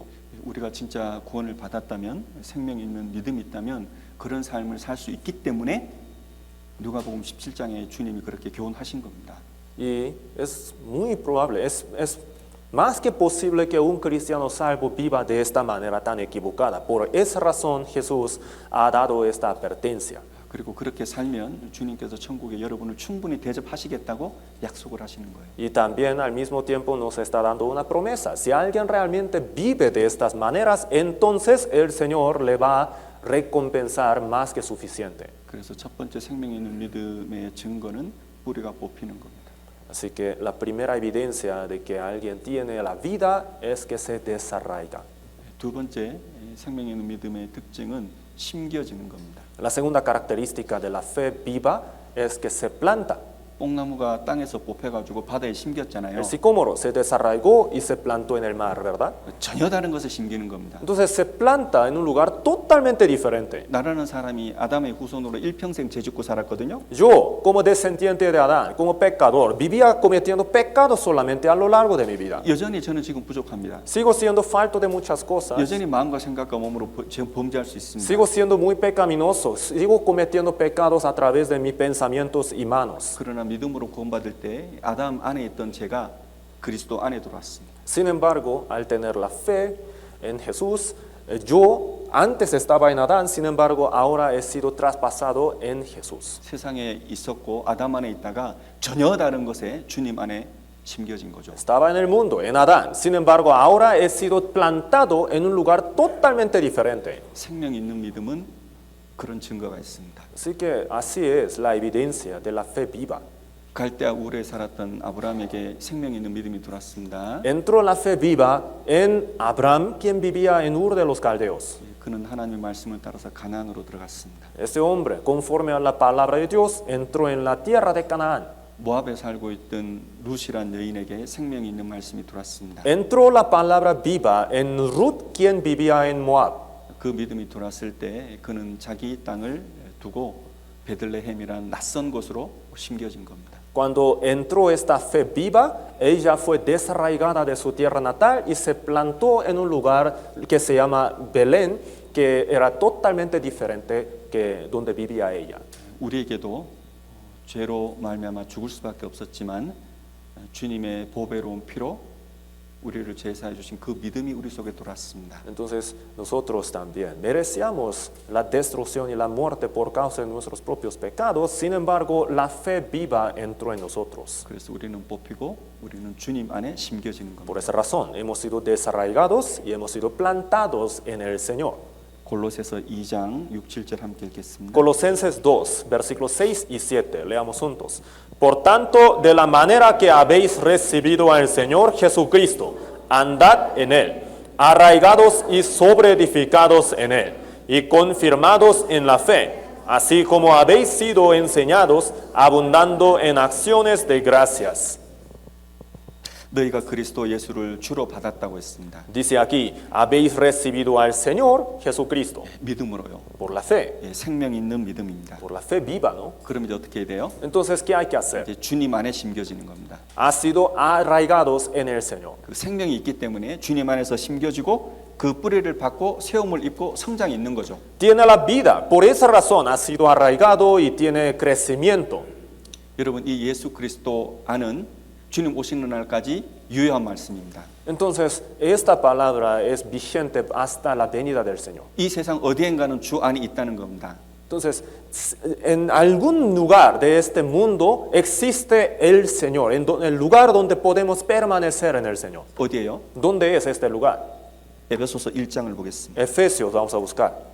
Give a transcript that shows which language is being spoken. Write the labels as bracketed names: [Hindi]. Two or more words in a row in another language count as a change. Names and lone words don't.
[Korean] 우리가 진짜 구원을 받았다면, 생명 있는 믿음이 있다면 그런 삶을 살 수 있기 때문에 누가복음 17장에 주님이 그렇게 교훈하신 겁니다. [Spanish] Y es muy probable, es más que posible que un cristiano salvo viva de esta manera tan equivocada. Por esa razón Jesús ha dado esta advertencia. [Korean] 그리고 그렇게 살면 주님께서 천국에 여러분을 충분히 대접하시겠다고 약속을 하시는 거예요. [Spanish] Y también al mismo tiempo nos está dando una promesa. Si alguien realmente vive de estas maneras, entonces el Señor le va a recompensar más que suficiente. [Korean] 그래서 첫 번째 생명 있는 믿음의 증거는 뿌리가 뽑히는 겁니다. [Spanish] Así que la primera evidencia de que alguien tiene la vida es que se desarraiga. [Korean] 두 번째 생명 있는 믿음의 특징은 심겨지는 겁니다. [Spanish] La segunda característica de la fe viva es que se planta. [Korean] 뽕나무가 땅에서 뽑혀가지고 바다에 심겼잖아요. [Spanish] El sicómoro se desarraigó y se plantó en el mar, ¿verdad? [Korean] 전혀 다른 것을 심기는 겁니다. [Spanish] Entonces se planta en un lugar totalmente diferente. [Korean] 나라는 사람이 아담의 후손으로 일평생 죄짓고 살았거든요. [Spanish] Yo, como descendiente de Adán, como pecador, vivía cometiendo pecados solamente a lo largo de mi vida. [Korean] 여전히 저는 지금 부족합니다. [Spanish] Sigo siendo falto de muchas cosas. [Korean] 여전히 마음과 생각과 몸으로 범죄할 수 있습니다. [Spanish] Sigo siendo muy pecaminoso. Sigo cometiendo pecados a través de mis pensamientos y manos. [Korean] 그러나 믿음으로 구원받을 때 아담 안에 있던 죄가 그리스도 안에 들어왔습니다. [Spanish] Sin embargo, al tener la fe en Jesús, yo antes estaba en Adán, sin embargo, ahora he sido traspasado en Jesús. [Korean] 세상에 있었고 아담 안에 있다가 전혀 다른 것에 주님 안에 심겨진 거죠. [Spanish] Estaba en el mundo, en Adán, sin embargo, ahora he sido plantado en un lugar totalmente diferente. [Korean] 생명 있는 믿음은 그런 증거가 있습니다. [Spanish] Así que así es la evidencia de la fe viva. [Korean] 갈대아 우르에 살았던 아브라함에게 생명 있는 믿음이 들어왔습니다. [Spanish] Entró la fe viva en Abraham, quien vivía en Ur de los Caldeos. [Korean] 그는 하나님의 말씀을 따라서 가나안으로 들어갔습니다. [Spanish] Este hombre, conforme a la palabra de Dios, entró en la tierra de Canaán. [Korean] 모압에 살고 있던 룻이란 여인에게 생명 있는 말씀이 들어왔습니다. [Spanish] Entró la palabra viva en Ruth, quien vivía en Moab. [Korean] 그 믿음이 들어왔을 때 그는 자기 땅을 두고 베들레헴이란 낯선 곳으로 심겨진 겁니다. [Spanish] Cuando entró esta fe viva, ella fue desarraigada de su tierra natal y se plantó en un lugar que se llama Belén, que era totalmente diferente que donde vivía ella. [Korean] 우리에게도 죄로 말미암아 죽을 수밖에 없었지만 주님의 보배로운 피로 우리를 제사해 주신 그 믿음이 우리 속에 들어왔습니다. [Spanish] Entonces nosotros también merecíamos la destrucción y la muerte por causa de nuestros propios pecados, sin embargo la fe viva entró en nosotros. [Korean] 그래서 우리는 뽑히고 우리는 주님 안에 심겨지는 겁니다. [Spanish] Por esa razón hemos sido desarraigados y hemos sido plantados en el Señor. [Korean] 골로새서 2장 6, 7절 함께 읽겠습니다. [Spanish] Colosenses 2, versículos 6 y 7, leamos juntos. Por tanto, de la manera que habéis recibido al Señor Jesucristo, andad en Él, arraigados y sobreedificados en Él, y confirmados en la fe, así como habéis sido enseñados, abundando en acciones de gracias. [Korean] 너희가 그리스도 예수를 주로 받았다고 했습니다. [Spanish] Dice aquí, habéis recibido al Señor Jesucristo, [Korean] 믿음으로요. [Spanish] por la fe, [Korean] 생명 있는 믿음입니다. [Spanish] por la fe viva, ¿no? [Korean] 그럼 이제 어떻게 해야 돼요? [Spanish] Entonces, ¿qué hay que hacer? [Korean] 이제 주님 안에 심겨지는 겁니다. [Spanish] Ha sido arraigados en el Señor. [Korean] 그 생명이 있기 때문에 주님 안에서 심겨지고 그 뿌리를 받고 세움을 입고 성장이 있는 거죠. [Spanish] Tiene la vida, por esa razón ha sido arraigado y tiene crecimiento. [Korean] 여러분 이 예수 그리스도 안은 주님 오시는 날까지 유효한 말씀입니다. [Spanish] Entonces, esta palabra es vigente hasta la venida del Señor. [Korean] 이 세상 어디엔가는 주 안에 있다는 겁니다. [Spanish] Entonces, en algún lugar de este mundo existe el Señor, en el lugar donde podemos permanecer en el Señor. [Korean] 어디예요? [Spanish] ¿Dónde es este lugar? [Korean] 에베소서 1장을 보겠습니다. [Spanish] Efesios, vamos a buscar.